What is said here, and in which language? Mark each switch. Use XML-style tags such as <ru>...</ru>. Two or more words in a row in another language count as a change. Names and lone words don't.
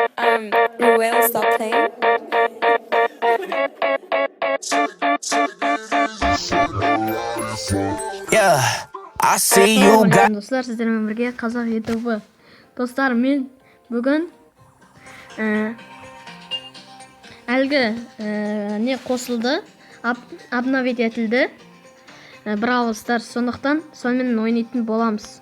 <en>Ruel, stop playing. Yeah, I see you got.</en> <kk>Assalamualaikum достар, сіздермен бірге қазақ ютубы. Достар, мен бүгін әлгі не қосылды, обновить етілді Brawl Stars, сондықтан сонымен ойнайтын боламыз.</kk>